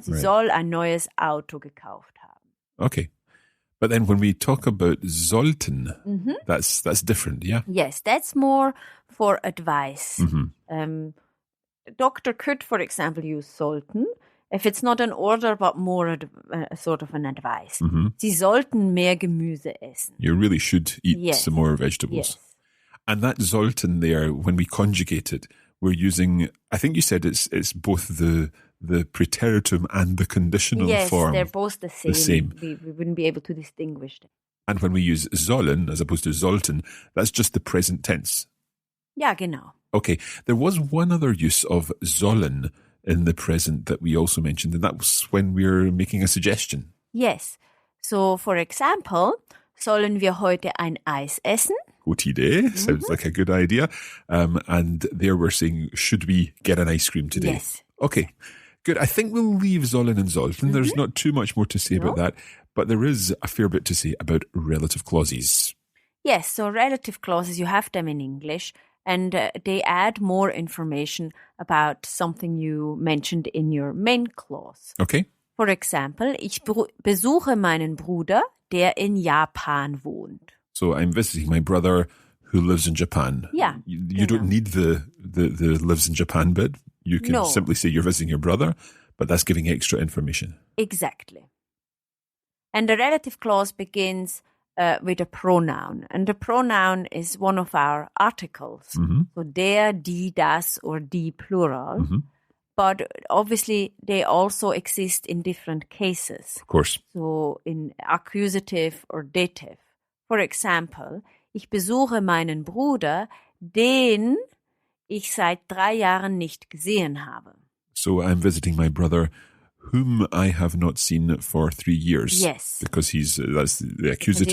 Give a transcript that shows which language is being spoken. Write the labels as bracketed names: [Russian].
[German] Sie soll ein neues Auto gekauft haben. [English] Okay. But then when we talk about sollten, that's different, yeah? Yes, that's more for advice. The doctor could, for example, use sollten if it's not an order, but more a sort of an advice. [German] Sie sollten mehr Gemüse essen. [English] You really should eat some more vegetables. Yes. And that sollten there, when we conjugate it, we're using, I think you said it's both the preteritum and the conditional form. Yes, they're both the same. We wouldn't be able to distinguish them. And when we use sollen as opposed to sollten, that's just the present tense. [German] Ja, genau. [English] Okay, there was one other use of sollen in the present that we also mentioned, and that was when we were making a suggestion. Yes. So, for example, [German] sollen wir heute ein Eis essen? [English] Good idea. Sounds like a good idea. And there we're saying, should we get an ice cream today? Yes. Okay, good. I think we'll leave sollen and sollten. There's not too much more to say about that, but there is a fair bit to say about relative clauses. Yes, so relative clauses, you have them in English, and they add more information about something you mentioned in your main clause. Okay. For example, [German] ich besuche meinen Bruder, der in Japan wohnt. [English] So I'm visiting my brother who lives in Japan. Yeah. You don't need the lives in Japan bit. You can simply say you're visiting your brother, but that's giving extra information. Exactly. And the relative clause begins with a pronoun. And the pronoun is one of our articles. So der, die, das, or die plural. But obviously they also exist in different cases. Of course. So in accusative or dative. For example, [German] ich besuche meinen Bruder, den ich seit 3 Jahren nicht gesehen habe. [English] So I'm visiting my brother, whom I have not seen for 3 years. Yes. Because that's the accusative.